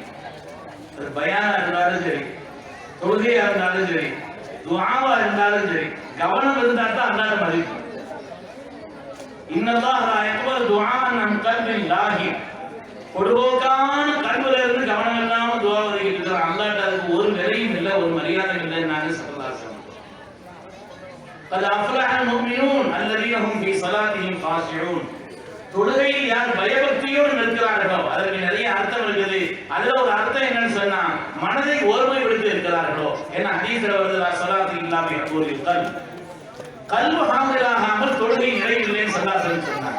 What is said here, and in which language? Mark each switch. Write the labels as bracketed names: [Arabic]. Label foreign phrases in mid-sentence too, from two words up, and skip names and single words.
[Tamil] அது பயானா இருந்தாலும் சரி, தொழுகையா இருந்தாலும் சரி, துஆவா இருந்தாலும் சரி, கவனம் இருந்தா தான் அல்லாஹ் மதிக்கும். [Arabic] إن الله لا يقبل دعاء عن قلب لاه. [Tamil] பொதுவோக்கான கல்வில இருந்து கவனம் இல்லாம துஆ வரைக்கும் அல்லாஹ்ட்ட அதுக்கு ஒரு விலையும் இல்லை, ஒரு மரியாதையும் இல்லை. [Arabic] நாங்க صلى الله عليه وسلم قد أفلح المؤمنون الذين هم في صلاتهم خاشعون. [Tamil] தொழுகையில் யார் பயபக்தியோடு நிற்கிறார்களோ அதற்கு நிறைய அர்த்தம் இருக்குது. அதுல ஒரு அர்த்தம் என்னன்னு சொன்னா, மனதை ஒருமைப்படுத்தி இருக்கிறார்களோ. ஏன்னா ஹதீஸ்ல வருது, [Arabic] صلاة إلا بحضور القلب. [Tamil] கல்பு ஹாமிலாகாமல் தொழுகை நிறைவில்லைன்னு ஸல்லல்லாஹு சொன்னாங்க.